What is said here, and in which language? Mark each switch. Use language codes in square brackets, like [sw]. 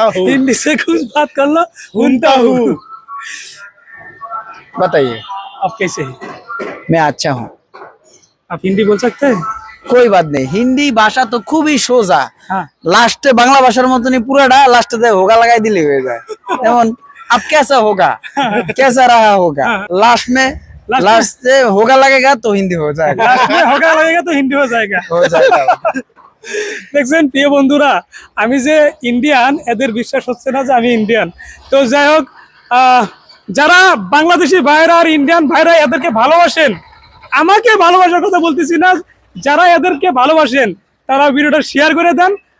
[hi] हिंदी से कुछ बात कर लो, सुनता हूँ। बताइए, आप कैसे हैं? मैं अच्छा हूँ। आप हिंदी बोल सकते हैं? कोई बात नहीं, हिंदी भाषा तो [bn] খুবই সোজা। [hi] हाँ [bn] লাস্টে বাংলা ভাষার মতনই পুরাটা লাস্টে হোগা লাগাই দিলে হয়ে যায়। যেমন [hi] अब कैसा होगा, कैसा रहा होगा, लास्ट में लास्ट से होगा लगेगा तो हिंदी हो जाएगा। लास्ट में होगा लगेगा तो हिंदी हो जाएगा। हो जाएगा। [bn] দেখছেন প্রিয় বন্ধুরা, আমি যে ইন্ডিয়ান এদের বিশ্বাস হচ্ছে না যে আমি ইন্ডিয়ান। তো যাই হোক, যারা বাংলাদেশি ভাইরা আর ইন্ডিয়ান ভাইরা এদেরকে ভালোবাসেন, আমাকে ভালোবাসার কথা বলতেছি না, যারা এদেরকে ভালোবাসেন তারা ভিডিওটা শেয়ার করে দেন।